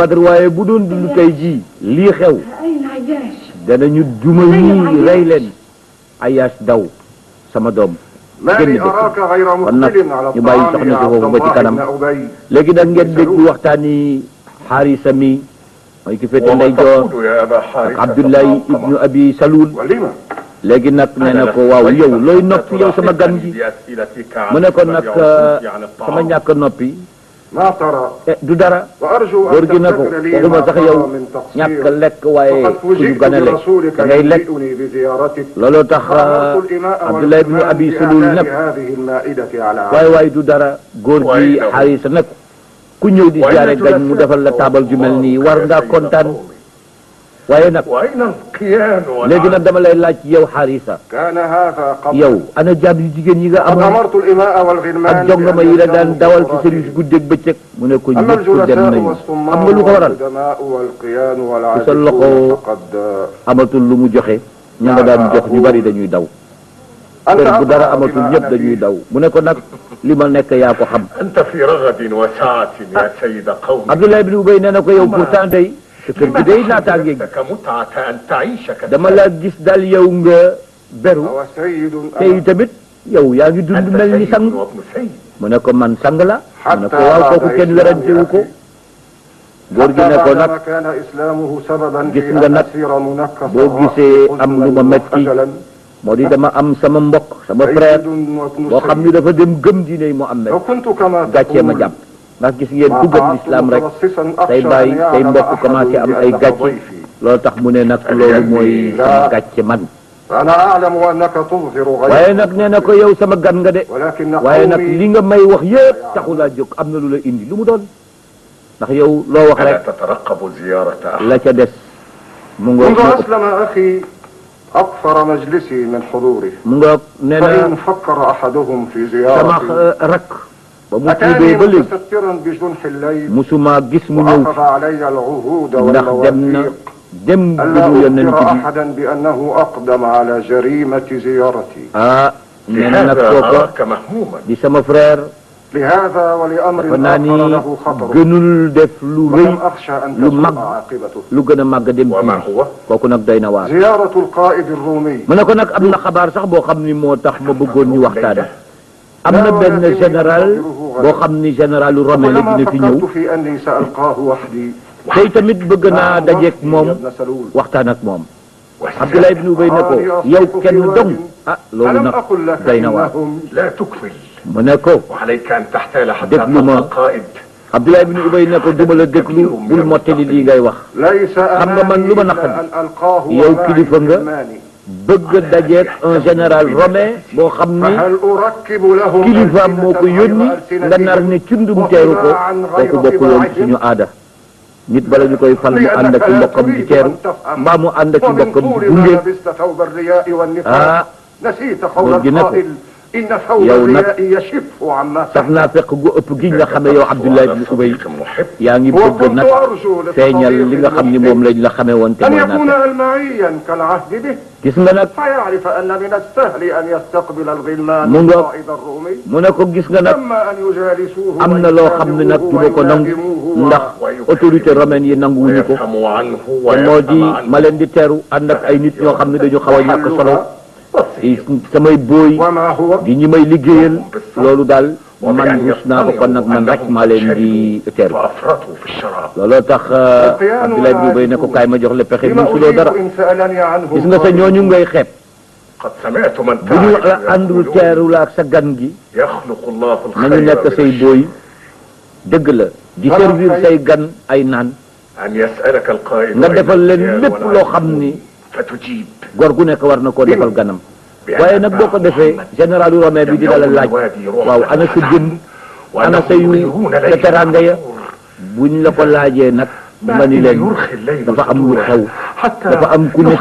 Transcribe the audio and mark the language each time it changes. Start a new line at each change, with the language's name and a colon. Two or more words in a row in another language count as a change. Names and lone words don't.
Wolof: Badr waaye bu doon dund tey jii lii xew danañu duma ñii rey leen Ayyash daw sama doom génn dëkk kon nag ñu bàyyi soxna si foofu ba ci kanam léegi nag ngeen dégg waxtaani Haarisa mi mooy ki féete ndeyjoor ak Abdullahi ibnu Abi Salul léegi nag nee na ko waaw yow looy noppi yow sama gan gi mu ne ko nag sama ñàkk noppi
Arabic: ما ترى
Wolof: du dara
Arabic: وأرجو
Wolof: góor
Arabic: أن
Wolof: gi na ko
Arabic: تغفر لي
Wolof: waxuma
Arabic: ما
Wolof: sax
Arabic: صار
Wolof: yow
Arabic: من
Wolof: ñàkk
Arabic: تقصير
Wolof: lekk waaye
Arabic: فقد
Wolof: ku ñu
Arabic: فوجئت
Wolof: gën a lekk
Arabic: برسولك
Wolof: da ngay lekk
Arabic: يجيئني بزيارتك
Wolof: looloo tax
Arabic: فأمرت الإماء
Wolof: Abdullah ibn
Arabic: والغلمان
Wolof: Abi Sulul
Arabic: بإعداد
Wolof: nag
Arabic: هذه المائدة على
Wolof: waaye waaye du dara góor gi Xaarisa nag ku ñëw di jaare gañ mu defal la taabal ju mel nii war ngaa kontaan waaye nag léegi nag dama lay laaj yow Xaarisa
Arabic: كان هذا قبل
Wolof: yow ana jaam yu jigéen yi nga
Arabic: قد
Wolof: amoon
Arabic: أمرت الإماء والغلمان
Wolof: ak jongama yi la daan dawal ci service guddeeg bëccëg mu ne ko
Arabic: أما
Wolof: ñëpp dem
Arabic: الجلساء
Wolof: nañu
Arabic: والصمام
Wolof: xam nga lu ko waral
Arabic: والقدماء والقيان
Wolof: loxo
Arabic: والعازفون فقد
Wolof: amatul lu mu joxe ña nga daan jox ñu bari dañuy daw
Arabic: أنت
Wolof: bu dara
Arabic: أقرأ
Wolof: amatul
Arabic: بما
Wolof: ñëpp
Arabic: أنا
Wolof: dañuy
Arabic: فيه.
Wolof: daw mu ne ko nag li ma nekk yaa ko xam
Arabic: أنت في رغد وسعة يا سيد قومي
Wolof: Abdullah ibn Ubay nee na ko yow pourtant day sa kër gi day naataange gi
Arabic: لك متعة أن تعيش
Wolof: dama la gis daal yow nga beru
Arabic: هو سيد
Wolof: tey tamit yow yaa ngi dund
Arabic: أنت
Wolof: mel ni
Arabic: سيد
Wolof: sang
Arabic: وابن سيد
Wolof: mu ne ko man sang la mu ne
Arabic: حتى
Wolof: ko waaw
Arabic: بعد
Wolof: kooku kenn werantewu ko góor gi ne ko nag
Arabic: بعدما كان إسلامه سببا
Wolof: gis
Arabic: في
Wolof: nga
Arabic: أن
Wolof: nag
Arabic: أسير منكسا
Wolof: boo gisee am lu ma metti moo di dama am sama mbokk sama frère boo xam ni dafa dem gëm diine Muhammad
Arabic: لو كنت كما
Wolof: gàccee ma jàpp ndax gis ngeen ku gëm lislaam rek say bàyyi say mbokk commencé am ay gàcce loolu tax mu ne nag loolu mooy sama gàcce man
Arabic: أنا أعلم أنك تظهر
Wolof: waaye
Arabic: غيرك
Wolof: nag nee na ko yow sama gan nga de
Arabic: ولكن
Wolof: waaye nag
Arabic: قومي
Wolof: li nga may wax yëpp taxulaa jóg am na lu la indi lu mu doon ndax yow loo wax
Arabic: ألا
Wolof: rek
Arabic: تترقب زيارة أحد
Wolof: la ca des mu ngoog
Arabic: منذ أسلم أخي أكثر مجلسي من حضوره
Wolof: mu ngoog nee na
Arabic: فإن فكر أحدهم في
Wolof: sama
Arabic: زيارتي
Wolof: rak ba mu
Arabic: أتاني
Wolof: tuubee ba léegi
Arabic: متسترا بجنح الليل
Wolof: musuma gis mu ñëw
Arabic: وأخذ علي العهود
Wolof: ndax dem na
Arabic: والمواثيق
Wolof: dem
Arabic: ألا
Wolof: gënu yonent
Arabic: أخبر
Wolof: bi
Arabic: أحدا بأنه أقدم على جريمة زيارتي
Wolof: ah nee na nag
Arabic: لهذا
Wolof: kooka
Arabic: أراك مهموما
Wolof: di sama frère
Arabic: لهذا ولأمر
Wolof: dafa naa ni
Arabic: آخر له خطر
Wolof: gënul def lu rëy
Arabic: ولم أخشى أن
Wolof: lu
Arabic: تسوء
Wolof: mag
Arabic: عاقبته
Wolof: lu gën a màgg dem
Arabic: وما
Wolof: ci
Arabic: هو
Wolof: kooku nag doy na waar
Arabic: زيارة القائد الرومي
Wolof: mu ne ko nag am na xabaar sax boo xam ni moo tax ma bëggoon ñu waxtaan am na benn général boo xam ni
French: généralu romain
Wolof: la
Arabic: ولما
Wolof: dina fi ñëw
Arabic: فكرت في أني سألقاه وحدي
Wolof: tey tamit bëgg naa dajeek moom
Arabic: يا ابن سلول
Wolof: waxtaan ak moom Abdullah ibn Ubay ne ko yow kenn dong ah loolu
Arabic: ألم
Wolof: nag
Arabic: أقل لك
Wolof: doy na waar
Arabic: إنهم لا تكمل
Wolof: mu ne ko
Arabic: وعليك أن تحتال حتى دبل ما. تلقى القائد
Wolof: Abdullah ibn Ubay ne ko duma la déglu bul mottali lii ngay wax
Arabic: ليس
Wolof: xam nga man lu ma
Arabic: أمامي
Wolof: naqari
Arabic: إلا أن ألقاه
Wolof: yow
Arabic: ومعي
Wolof: kilifa nga
Arabic: غلماني.
Wolof: bëgg dajeek
French: un général romain
Wolof: boo xam ni
Arabic: فهل أركب لهم
Wolof: kilifaam moo ko
Arabic: ألسنة
Wolof: yónni
Arabic: غير
Wolof: nga nar ne cundum teeru ko kooku bokkul woon suñu aada nit bala ñu koy fal mu ànd ak ci mbokkam di teeru mbaa mu ànd ak ci
Arabic: ومن
Wolof: mbokkam di
Arabic: طول
Wolof: gunge
Arabic: ما لبست ثوب الرياء والنفاق ah نسيت قول
Wolof: góor gi ne ko
Arabic: القائل إن ثوب
Wolof: yow nag
Arabic: الرياء يشف عما
Wolof: sax naa fekk gu ëpp gi nga xamee yow Abdullah ibn Ubay yaa ngi bëgg
Arabic: وكنت
Wolof: nag
Arabic: أرجو
Wolof: feeñal li nga xam ni moom lañ la xamee woon te
Arabic: أن
Wolof: mooy
Arabic: يكون
Wolof: naa
Arabic: ألمعيا كالعهد به
Wolof: gis nga nag
Arabic: فيعرف أن من السهل أن يستقبل الغلمان منذ- القائد الرومي
Wolof: mu ne ko gis nga nag
Arabic: أما أن يجالسوه
Wolof: am na loo xam ne nag du ma ko nangu ndax
French: autorité romaine
Wolof: yi nanguwuñu ko
Arabic: ويفهم عنه
Wolof: te moo di
Arabic: ويفهم عنه
Wolof: ma leen di teeru ànd ak ay nit ñoo xam ne dañu xaw a ñàkk solo di samay booy
Arabic: وما هو
Wolof: di ñi may liggéeyal loolu daal man rus naa ko kon nag man rek maa leen di teeru
Arabic: فأفرطوا في الشراب
Wolof: looloo tax Abdullah ibn Ubay ne ko kaay ma jox la pexe
Arabic: لما
Wolof: musuloo dara
Arabic: أجيب إن سألني عنه
Wolof: gis nga sa ñooñu ngay xeeb
Arabic: قد سمعت من
Wolof: bu ñu la
Arabic: تعرف
Wolof: àndul
Arabic: يقولون
Wolof: teeru la ak sa gan gi
Arabic: يخلق الله
Wolof: nañu
Arabic: الخير
Wolof: nekk say
Arabic: بالشر.
Wolof: booy dëgg la di servir say gan ay naan
Arabic: أن يسألك القائد
Wolof: nga
Arabic: أين
Wolof: defal leen
Arabic: الرجال
Wolof: lépp loo xam
Arabic: والعجوز
Wolof: ni
Arabic: فتجيب
Wolof: góor gu nekk war na koo defal ganam waaye nag boo ko defee
French: général romain
Wolof: bi dina la laaj waaw ana sa jëm ana say sa teranga ya buñ la ko laajee nag nga ni leen dafa am lu xew dafa am ku nekk